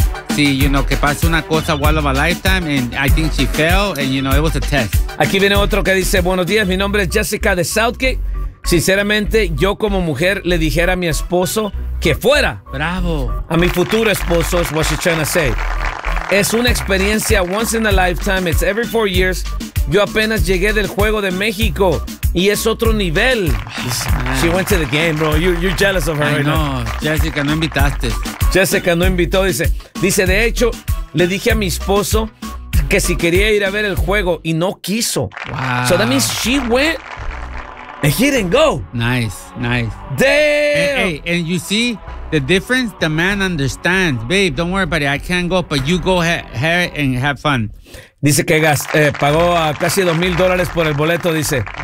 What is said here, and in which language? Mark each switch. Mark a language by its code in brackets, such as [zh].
[es] Sí, [en] you know, [es] que pase una cosa [en] one of a lifetime, and I think she failed, and you know, it was a test. [es] Aquí viene otro que dice, buenos días, mi nombre es Jessica de Southgate. Sinceramente, yo como mujer le dijera a mi esposo que fuera. Bravo. A mi futuro esposo, [en] is what she's trying to say. [es] Es una experiencia [en] once in a lifetime, it's every 4 years. [es] Yo apenas llegué del Juego de México y es otro nivel. [en] She went to the game, bro. You're jealous of her, I right know. Now. [es] Jessica, no invitaste. Jessica no invitó, dice. Dice, de hecho, le dije a mi esposo que si quería ir a ver el juego y no quiso. [en] Wow. So that means she went and he didn't go. Nice, nice. Damn. Hey, and you see the difference? The man understands. Babe, don't worry about it. I can't go, but you go ahead and have fun. [es] Dice que pagó a casi $2,000 por el boleto, dice.